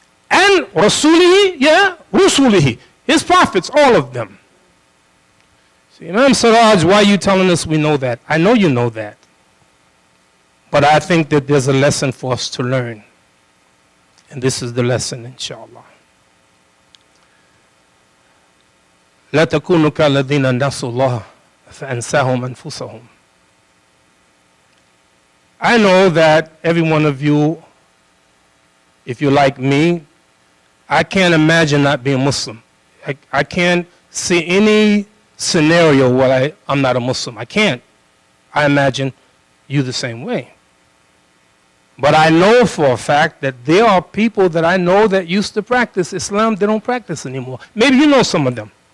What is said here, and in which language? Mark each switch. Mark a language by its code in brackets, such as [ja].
[en] And rasulihi, rusulihi, his prophets, all of them. So Imam Siraj, why are you telling us we know that? I know you know that. But I think that there's a lesson for us to learn. And this is the lesson, inshallah. [ar] لا تكونوا كالذين نسوا الله فأنساهم أنفسهم. [en] I know that every one of you, if you're like me, I can't imagine not being Muslim. I can't see any scenario where I'm not a Muslim. I can't. I imagine you the same way. But I know for a fact that there are people that I know that used to practice Islam, they don't practice anymore. Maybe you know some of them.